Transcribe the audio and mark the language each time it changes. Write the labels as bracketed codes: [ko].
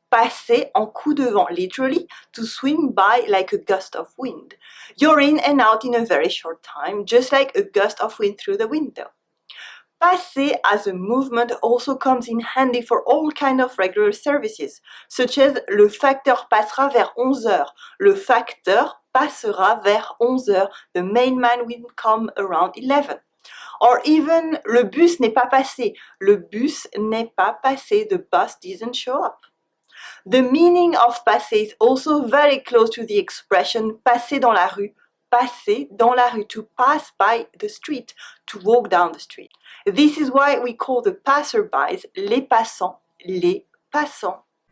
[en] Passer en coup de vent, literally, to swing by like a gust of wind. You're in and out in a very short time, just like a gust of wind through the window. Passer as a movement also comes in handy for all kinds of regular services, such as [fr] le facteur passera vers 11h. Le facteur passera vers 11h. [en] The main man will come around 11. Or even [fr] le bus n'est pas passé. Le bus n'est pas passé. [en] The bus didn't show up. The meaning of passer is also very close to the expression passer dans la rue. [fr] Passer dans la rue, [en] to pass by the street, to walk down the street. This is why we call the passerbys les passants, les passants.